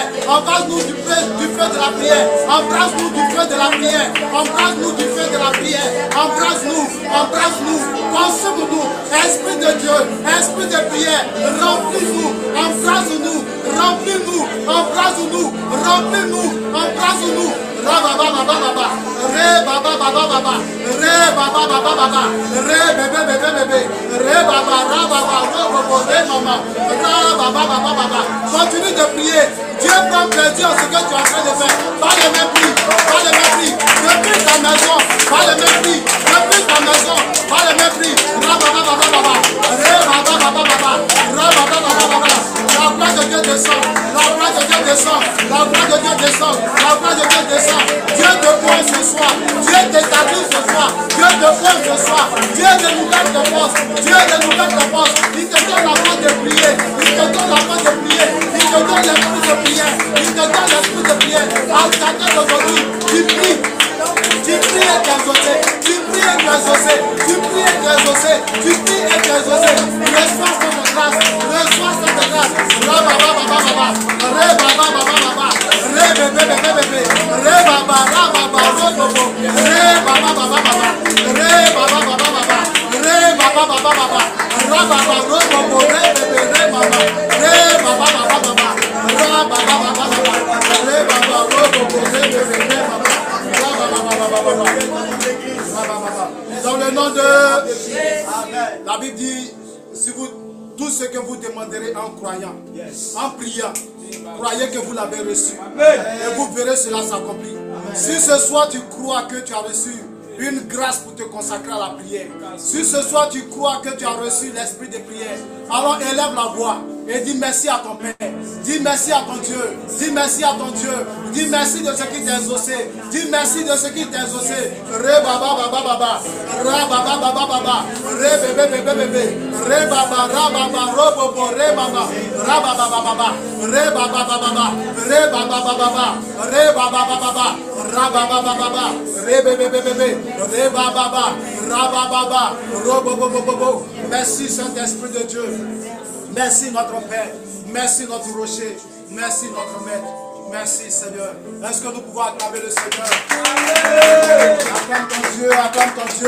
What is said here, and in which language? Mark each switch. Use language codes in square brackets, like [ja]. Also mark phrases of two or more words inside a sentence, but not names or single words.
[fr] Embrasse-nous du feu de la prière. Embrasse-nous du feu de la prière. Embrasse-nous du feu de la prière. Embrasse-nous. Embrasse-nous. Consomme-nous. Esprit de Dieu. Esprit de prière. Remplis-nous. Embrasse-nous. Remplis-nous. Embrasse-nous. Remplis-nous. Embrasse-nous. Rabababababa. Re baba baba baba. Re baba baba baba. Re bébé bébé bébé. Re baba rababa. Re mama. Rababa baba baba. Continue de prier. Dieu prend plaisir à ce que tu es en train de faire. Pas le mépris. Pas le mépris. Depuis ta maison. Pas le mépris. Depuis ta maison. Pas le mépris. Rababa baba baba. Re baba baba baba. Rababa baba baba. La gloire de Dieu descend. La gloire de Dieu descend. La gloire de Dieu descend. La gloire de Dieu descend. Dieu te voit ce soir. Dieu t'établit ce soir. Dieu te voit ce soir. Dieu te nouvelle de force. Dieu te nouvelle de force. Il te donne la force de prier. Il te donne la force de prier. Il te donne l'esprit de prière. Il te donne l'esprit de prière. À chacun d'aujourd'hui, tu pries. Tu pries et tu es exaucé. Tu pries et tu es exaucé. Tu pries et tu es exaucé. Tu pries et tu es exaucé. Reçois cette grâce. Reçois cette grâce. Rababa baba baba. Re baba baba baba. Re bébé bébé bébé. Re baba rababa robobo. Re baba baba baba. Re baba baba baba. Re baba baba baba. Rababa robobo. Re bébé re mama. Re baba baba baba. Rababa baba baba. Re baba robobo. Re bébé re mama. Dans le nom de la Bible dit, si vous, tout ce que vous demanderez en croyant, en priant, croyez que vous l'avez reçu. Et vous verrez cela s'accomplir. Si ce soir tu crois que tu as reçu une grâce pour te consacrer à la prière, si ce soir tu crois que tu as reçu l'esprit de prière, alors élève la voix et dis merci à ton Père. Dis merci à ton Dieu. Dis merci à ton Dieu. Dis merci de ce qui t'a exaucé. Dis merci de ce qui t'a exaucé. Re baba baba baba. Ra baba baba baba. Re bébé bébé bébé. Re baba ra baba ro bobo re baba. Ra baba baba baba. Re baba baba baba. Re baba baba baba. Re baba baba baba. Ra baba baba baba. Re bébé bébé bébé. Re baba baba. Ra baba baba. Ro bobo bobo bobo. Merci Saint-Esprit de Dieu. Merci notre Père. Merci notre rocher. Merci notre maître. Merci Seigneur. Est-ce que nous pouvons acclamer le Seigneur? Acclame ton Dieu, acclame ton Dieu.